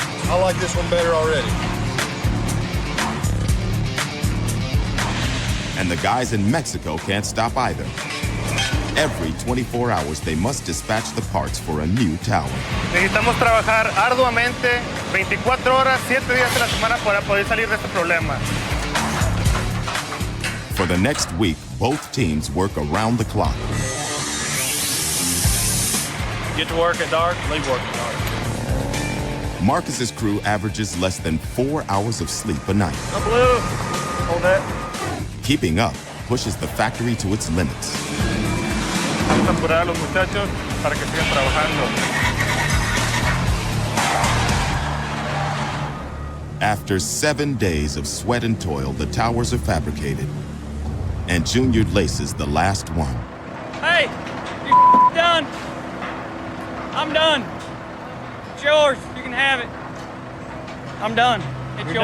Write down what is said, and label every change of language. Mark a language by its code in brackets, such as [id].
[en] I like this one better already. And the guys in Mexico can't stop either. Every 24 hours, they must dispatch the parts for a new tower. [es] Necesitamos trabajar arduamente 24 horas, 7 días a la semana para poder salir de este problema. [en] For the next week, both teams work around the clock. Get to work at dark, leave work at dark. Marcus's crew averages less than 4 hours of sleep a night. No blue. Hold that. Keeping up pushes the factory to its limits. [es] Vamos a apurar a los muchachos para que sigan trabajando. [en] After 7 days of sweat and toil, the towers are fabricated. And Junior laces the last one. Hey, you're done. I'm done. It's yours. You can have it. I'm done. It's yours.